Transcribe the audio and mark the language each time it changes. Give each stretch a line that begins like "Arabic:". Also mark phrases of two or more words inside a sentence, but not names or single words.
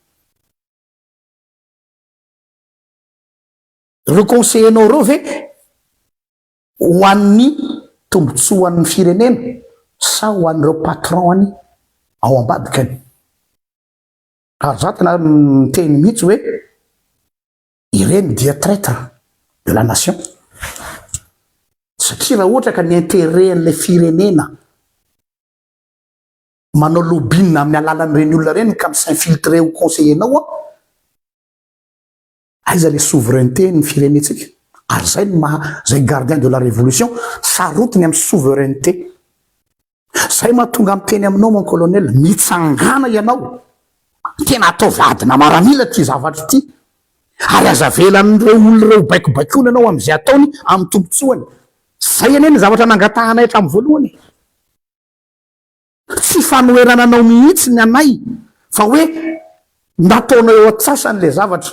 Malagasy: Reo conseillenao reo ve ho an'ny tombotsoan'ny firenena sa ho an'ireo patrony ao ambadikany. Ary za tena miteny mihitsy hoe ireny dia
French: traître de la nation.
Malagasy: Satria raha ohatra ka ny intérêt an'ilay firenena manao lobbying amin'ny alalan'ireny olona reny ka s'infiltrer ho conseillenao a, aiza le souveraineté ny firenetsika. Ary zay zay
French: gardien de la révolution
Malagasy: sarotiny amin'ny souveraineté. Zay mahatonga miteny aminao
French: mon colonel,
Malagasy: mitsangana ianao. Tena atao vadina maramila ty zavatra ty. Ary azavelan'ireo olona reo baikobaikoina anao am'izay ataony amin'ny tombotsoany. Zay ane ny zavatra nangatahanay hatramin'ny voalohany. Tsy fanoerana anao mihitsy ny anay fa hoe nataonao eo atsasany le zavatra.